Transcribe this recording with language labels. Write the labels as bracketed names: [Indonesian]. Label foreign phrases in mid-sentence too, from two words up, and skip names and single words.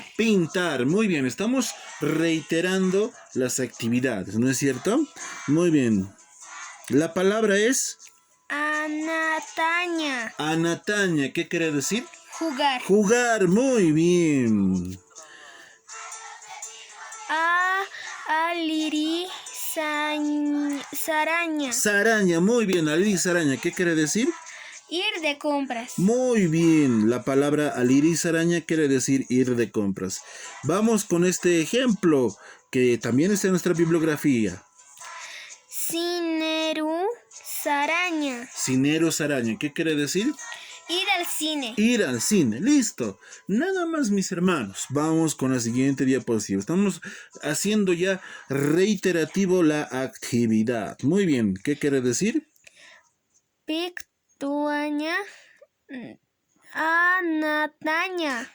[Spanish] Pintar, muy bien. Estamos reiterando las actividades, ¿no es cierto? Muy bien. La palabra es Anataña. anataña. ¿Qué quiere decir? Jugar. Jugar, muy bien. [Aymara] Aliri Saraña. [Spanish] Saraña, muy bien. [Aymara] Aliri saraña, [Spanish] ¿qué quiere decir? Ir de compras. Muy bien. La palabra [Aymara] aliri saraña [Spanish] quiere decir ir de compras. Vamos con este ejemplo que también está en nuestra bibliografía. [Aymara] Cineru Saraña. Cinero saraña, [Spanish] ¿qué quiere decir? Ir al cine. Ir al cine, listo. Nada más, mis hermanos. Vamos con la siguiente diapositiva. Estamos haciendo ya reiterativo la actividad. Muy bien, ¿qué quiere decir? [Aymara] Pictuaña. Anataña.